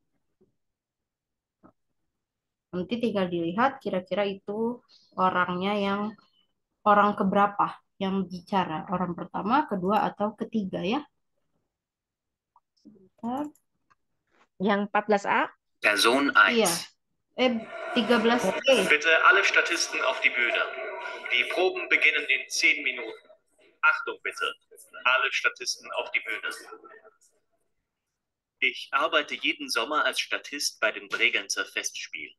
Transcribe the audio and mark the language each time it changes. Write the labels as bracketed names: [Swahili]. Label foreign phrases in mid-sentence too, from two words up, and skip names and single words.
[Indonesian] Nanti tinggal dilihat kira-kira itu orangnya yang orang keberapa yang bicara. Orang pertama, kedua, atau ketiga ya. Sebentar. Yang 14A? Person Iya. 1. 13E. [German] Bitte alle Statisten auf die Bühne. Die Proben beginnen in 10 Minuten. Achtung bitte, alle Statisten auf die Bühne. Ich arbeite jeden Sommer als Statist bei den Bregenzer Festspielen.